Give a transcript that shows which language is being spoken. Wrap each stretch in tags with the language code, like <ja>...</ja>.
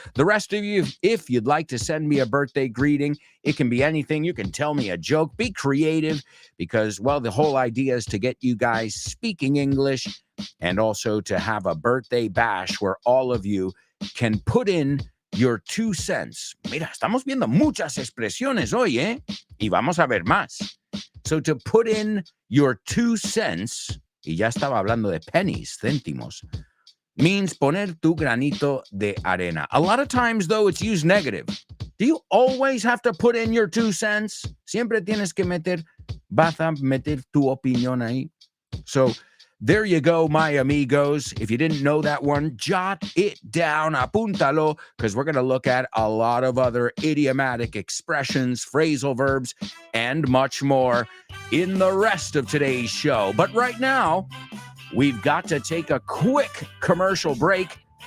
<en>The rest of you, if you'd like to send me a birthday greeting, it can be anything. You can tell me a joke. Be creative because, well, the whole idea is to get you guys speaking English and also to have a birthday bash where all of you can put in your 2 cents.</en> <es>Mira, estamos viendo muchas expresiones hoy, ¿eh? Y vamos a ver más.</es> <en>So to put in your 2 cents,</en> <es>y ya estaba hablando de pennies, céntimos, means poner tu granito de arena.</es> <en>A lot of times, though, it's used negative. Do you always have to put in your 2 cents?</en> <es>Siempre tienes que vas a meter tu opinión ahí.</es> <en>So there you go, my amigos. If you didn't know that one, jot it down, apúntalo, because we're going to look at a lot of other idiomatic expressions, phrasal verbs, and much more in the rest of today's show. But right now, we've got to take a quick commercial break.</en>